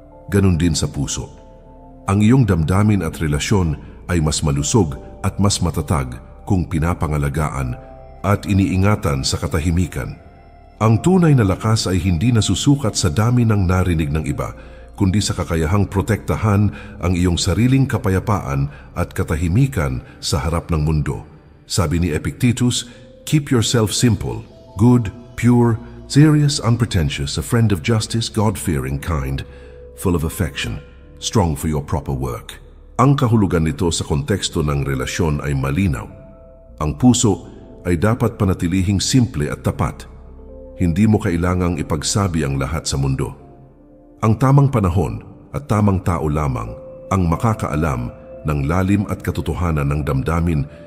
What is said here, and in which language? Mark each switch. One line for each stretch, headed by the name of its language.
Filipino: Ganon din sa puso. Ang iyong damdamin at relasyon ay mas malusog at mas matatag kung pinapangalagaan at iniingatan sa katahimikan. Ang tunay na lakas ay hindi nasusukat sa dami ng narinig ng iba, kundi sa kakayahang protektahan ang iyong sariling kapayapaan at katahimikan sa harap ng mundo.
English: Sabi ni Epictetus, "Keep yourself simple, good, pure, serious, unpretentious, a friend of justice, God-fearing, kind, full of affection, strong for your proper work."
Filipino: Ang kahulugan nito sa konteksto ng relasyon ay malinaw. Ang puso ay dapat panatilihing simple at tapat. Hindi mo kailangang ipagsabi ang lahat sa mundo. Ang tamang panahon at tamang tao lamang ang makakaalam ng lalim at katotohanan ng damdamin.